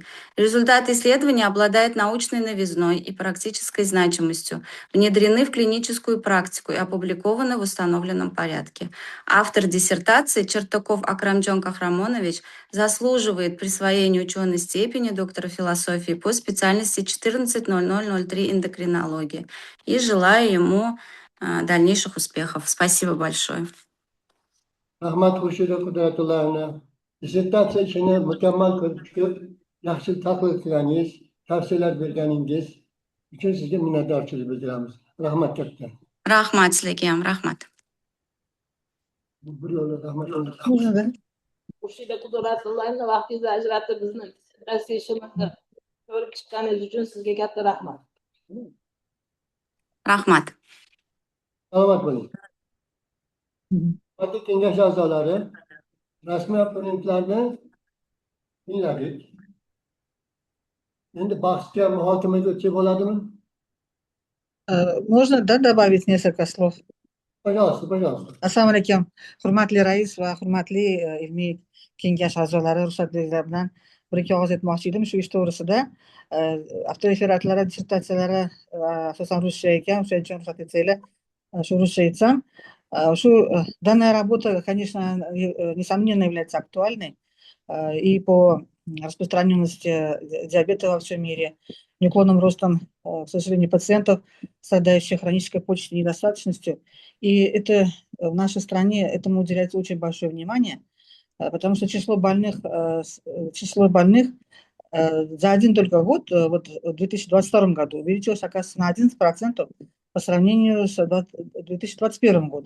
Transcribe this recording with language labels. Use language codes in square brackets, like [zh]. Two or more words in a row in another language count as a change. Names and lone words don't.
[ru] Результаты исследования обладают научной новизной и практической значимостью, внедрены в клиническую практику и опубликованы в установленном порядке. Автор диссертации Чертаков Акрамджон Кахрамонович заслуживает присвоения ученой степени доктора философии по специальности 14.0003 эндокринология и желаю ему дальнейших успехов. Спасибо большое. [uz] Rahmat Xurshida Qudratullayevna, dissertatsiya ishini mukammal ko'rib chiqib, yaxshi tahlil qilganingiz, tavsiyalar berganingiz uchun sizga minnatdorchilik bildiramiz. Rahmat katta. Rahmat sizlarga ham, rahmat. Bir yo'la rahmat. Xurshida Qudratullayevna, vaqtingizni ajratib bizni rasseshimizni ko'rib chiqqaningiz uchun sizga katta rahmat. Rahmat. Salomat bo'ling. Hurmatli kengash a'zolari, rasmiy opponentlarni tingladik. Endi bahsga, muhokamaga o'tsak bo'ladimi? [ru] Можно, да, добавить несколько слов? Пожалуйста, пожалуйста. [uz] Assalomu alaykum. Hurmatli rais va hurmatli ilmiy kengash a'zolari, ruxsat bilan bir ikki og'iz aytmoqchi edim shu ish to'g'risida. Avtoreferatlari, dissertatsiyalari asosan ruscha ekan, o'shaning uchun ruxsat etsanglar, shu ruscha aytsam. [ru] Данная работа, конечно, несомненно является актуальной и по распространенности диабета во всем мире, неуклонным ростом, к сожалению, пациентов, страдающих хронической почечной недостаточностью. И это в нашей стране этому уделяется очень большое внимание, потому что число больных за один только год, вот в 2022 году, увеличилось, оказывается, на 11% по сравнению с 2021 годом.